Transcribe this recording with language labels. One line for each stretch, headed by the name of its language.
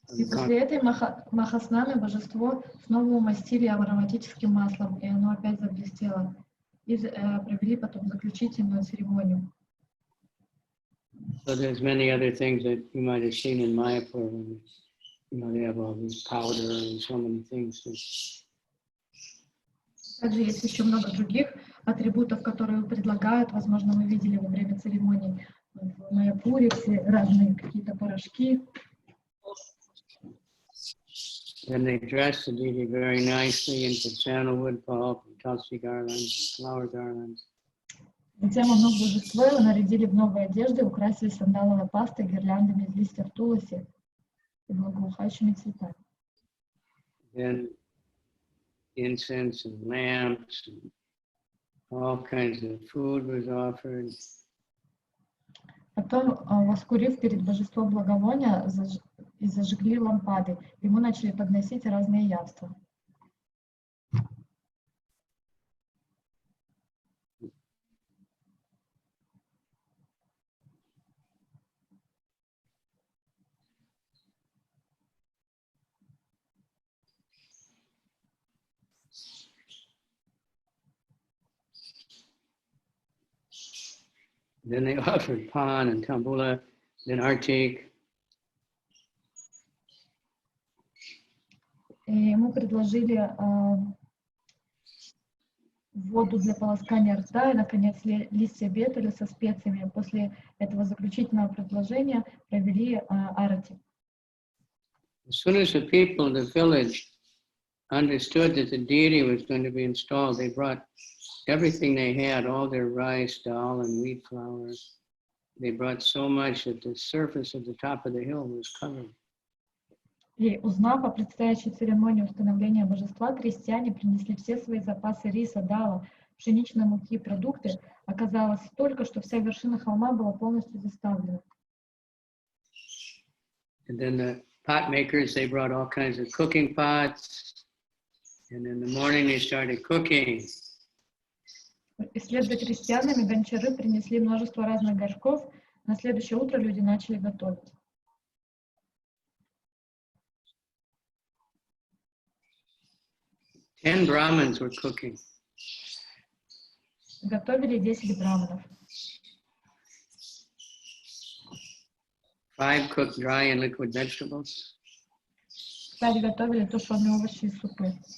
Russian: после этой махаснаны божество снова умастили ароматическим маслом, и оно опять заблестело. И провели потом заключительную церемонию.
English: So there's many other things that you might have seen in Mayapur when they have all this powder and so many things.
Russian: Также есть еще много других атрибутов, которые предлагают. Возможно, мы видели во время церемонии в Майяпуре все разные какие-то порошки.
English: And they dress the deity very nicely into sandalwood pulp, and tulsi garlands, and flower garlands.
Russian: Затем оно божество его нарядили в новые одежды, украсили сандаловой пастой, гирляндами из листьев туласи и благоухающими цветами.
English: Then incense and lamps and all kinds of food was offered.
Russian: Потом, воскурив перед божеством благовония и зажгли лампады, ему начали подносить разные явства.
English: Then they offered pan and tambula, then artik.
Russian: И ему предложили воду для полоскания рта и, наконец, листья бетеля со специями. После этого заключительного предложения провели арати.
English: As soon as the people in the village understood that the deity was going to be installed, they brought everything they had, all their rice, dal, and wheat flour. They brought so much that the surface of the top of the hill was covered.
Russian: И, узнав о предстоящей церемонии установления божества, крестьяне принесли все свои запасы риса, дала, пшеничной муки и продукты. Оказалось столько, что вся вершина холма была полностью заставлена.
English: And then the pot makers, they brought all kinds of cooking pots. And in the morning they started cooking.
Russian: И вслед за крестьянами гончары принесли множество разных горшков. На следующее утро люди начали готовить.
English: Ten Brahmins were cooking.
Russian: Готовили 10 браманов.
English: 5 cooked dry and liquid vegetables.
Russian: 5 готовили тушеные овощи и супы.